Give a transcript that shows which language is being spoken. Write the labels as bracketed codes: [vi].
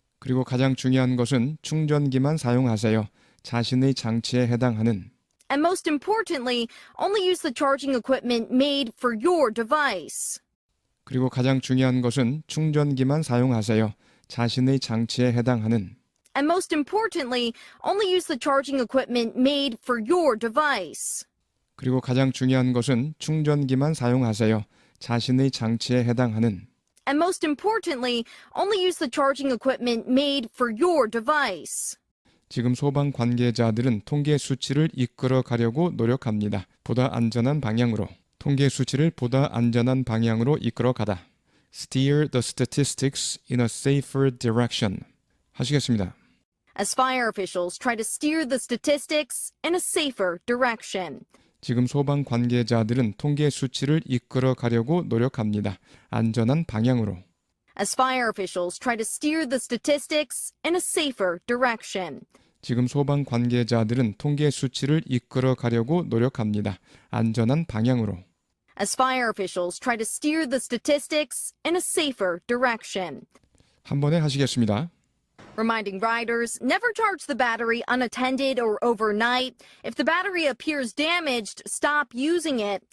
[ko] 그리고 가장 중요한 것은 충전기만 사용하세요. 자신의 장치에 해당하는 [en] And most importantly, only use the charging equipment made for your device. [ko] 그리고 가장 중요한 것은 충전기만 사용하세요. 자신의 장치에 해당하는 [en] And most importantly, only use the charging equipment made for your device. [ko] 그리고 가장 중요한 것은 충전기만 사용하세요. 자신의 장치에 해당하는 [en] And most importantly, only use the charging equipment made for your device. [ko] 지금 소방 관계자들은 통계 수치를 이끌어 가려고 노력합니다. 보다 안전한 방향으로. 통계 수치를 보다 안전한 방향으로 이끌어 가다. [en] Steer the statistics in a safer direction. [ko] 하시겠습니다. [en] As fire officials try to steer the statistics in a safer direction. [ko] 지금 소방 관계자들은 통계 수치를 이끌어 가려고 노력합니다. 안전한 방향으로. [en] As fire officials try to steer the statistics in a safer direction. [ko] 지금 소방 관계자들은 통계 수치를 이끌어 가려고 노력합니다. 안전한 방향으로. [en] As fire officials try to steer the statistics in a safer direction. [ko] 한 번에 하시겠습니다. [en] Reminding riders never charge the battery unattended or overnight. If the battery appears damaged, stop using it.